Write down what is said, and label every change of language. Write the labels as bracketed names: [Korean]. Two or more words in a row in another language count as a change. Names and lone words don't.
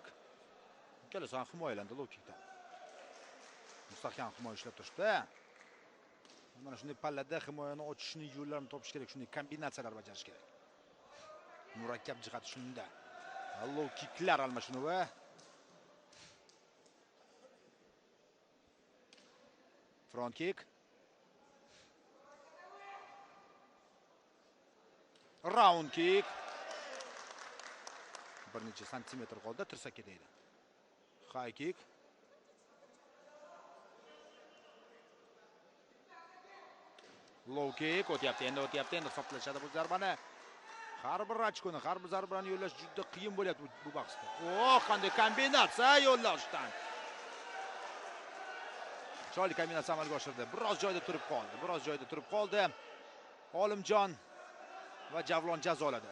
[Uzbek] Ikkalasi ham himoyalandi [English] low kickdan. [Uzbek] Mustahkam himoya ishlab turibdi. Mana shunday pallada himoyani ochishni yo'llarini topish kerak, shunday kombinatsiyalar bajarish kerak. Murakkab jihati shunda. [English] Low kicklar [Uzbek] almashinuvi. [English] Front kick. Round kick. [Uzbek] Bir necha santimetr qoldi, tirsakka deydi. [English] High kick. Low kick [Uzbek] o'tyapti, endi hisoblashadi bu zarbani. Har bir ochkoni, har bir zarbani yo'llash juda qiyin bo'lyapti bu bahsda. Qanday kombinatsiya yo'llashdan. Chiroyli kombinatsiya amalga oshirdi. Biroz joyda turib qoldi. Olimjon va Javlon jazoladi.